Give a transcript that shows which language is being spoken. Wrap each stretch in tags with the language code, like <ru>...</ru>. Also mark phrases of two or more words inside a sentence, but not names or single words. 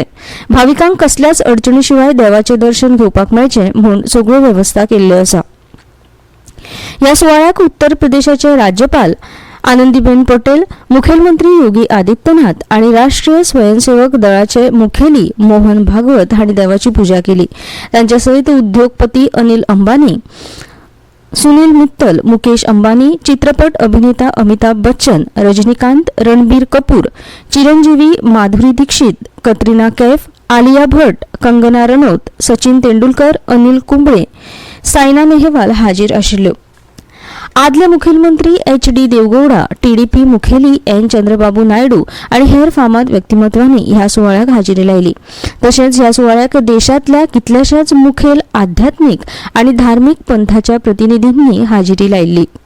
<kok>भाविकांक कसल्याच अडचणी शिवाय देवाचें दर्शन घेवपाक मेळचें म्हूण सगळ्यो वेवस्था केल्ल्यो आसा. ह्या सुवाळ्याक उत्तर प्रदेशाचे राज्यपाल आनंदीबेन पटेल, मुखेलमंत्री योगी आदित्यनाथ आनी राष्ट्रीय स्वयंसेवक दळाचे मुखेली मोहन भागवत हांणी देवाची पुजा केली. तांच्या सयत उद्योगपती अनिल अंबानी, सुनील मित्तल, मुकेश अंबानी, चित्रपट अभिनेता अमिताभ बच्चन, रजनीकांत, रणबीर कपूर, चिरंजीवी माधुरी दीक्षित, कतरिना कैफ, आलिया भट्ट, कंगना रनौत, सचिन तेंडुलकर, अनिल कुंबळे, सायना नेहवाल हाजीर आशिल्ल्यो. आदले मुखेलमंत्री HD देवगौडा, TDP मुखेली N चंद्रबाबू नायडू आनी हेर फामाद व्यक्तिमत्वांनी ह्या सुवाळ्याक हाजिरी लायली. तशेंच ह्या सुवाळ्याक देशांतल्या कितल्याशाच मुखेल आध्यात्मीक आनी धार्मीक पंथाच्या प्रतिनिधींनी हाजिरी लायिल्ली.</kok>